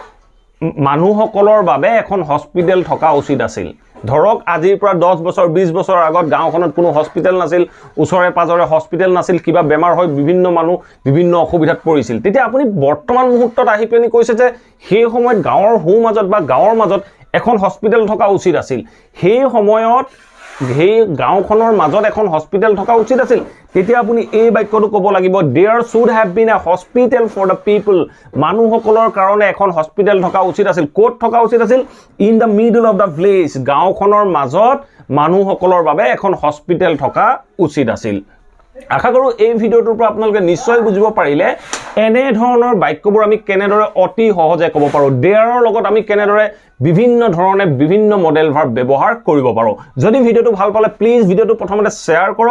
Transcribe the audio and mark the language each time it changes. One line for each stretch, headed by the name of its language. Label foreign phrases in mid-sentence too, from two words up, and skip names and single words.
Assamese: মানুহসকলৰ বাবে এখন হস্পিটেল থকা উচিত আছিল ধৰক আজিৰ পৰা 10 বছৰ 20 বছৰ আগত গাঁওখনত কোনো হস্পিটেল নাছিল ওচৰে পাজৰে হস্পিটেল নাছিল কিবা বেমাৰ হৈ বিভিন্ন মানুহ বিভিন্ন অসুবিধাত পৰিছিল তেতিয়া আপুনি বৰ্তমান মুহূৰ্তত আহি পেনি কৈছে যে সেই সময়ত গাঁৱৰ হু মাজত বা গাঁৱৰ মাজত এখন হস্পিটেল থকা উচিত আছিল সেই সময়ত সেই গাঁওখনৰ মাজত এখন হস্পিটেল থকা উচিত আছিল তেতিয়া আপুনি এই বাক্যটো ক'ব লাগিব
English: there should have been a hospital for the people
Assamese: মানুহসকলৰ কাৰণে এখন হস্পিটেল থকা উচিত আছিল কোত থকা উচিত আছিল
English: in the middle of the village
Assamese: গাঁওখনৰ মাজত মানুহসকলৰ বাবে এখন হস্পিটেল থকা উচিত আছিল আশা কৰো এই ভিডিওটোৰ পৰা আপোনালোকে নিশ্চয় বুজিব পাৰিলে এনে ধৰণৰ বাক্যবোৰ আমি কেনেদৰে অতি সহজে ক'ব পাৰো দেয়াৰৰ লগত আমি কেনেদৰে বিভিন্ন ধৰণে বিভিন্ন
English: modal verb
Assamese: ব্যৱহাৰ কৰিব পাৰো যদি ভিডিওটো ভাল পালে প্লিজ ভিডিওটো প্ৰথমতে শেয়াৰ কৰক